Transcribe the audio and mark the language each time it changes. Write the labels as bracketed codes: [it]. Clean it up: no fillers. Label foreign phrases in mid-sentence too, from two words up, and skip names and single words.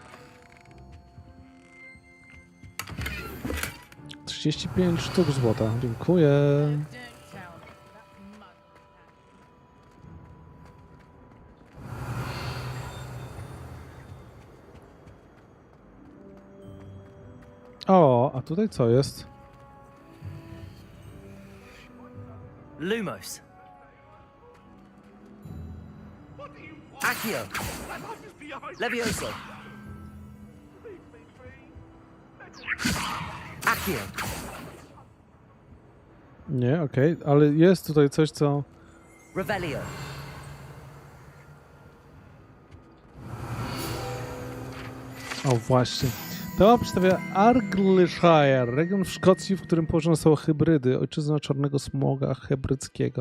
[pl] 35 sztuk złota. Dziękuję. O, a tutaj co jest? Lumos. Accio. Levioso. Accio. Nie, okej, ale jest tutaj coś, co... Revelio. O, właśnie. To przedstawia Argyllshire, region w Szkocji, w którym położone są hybrydy, ojczyzna czarnego smoga hebryckiego.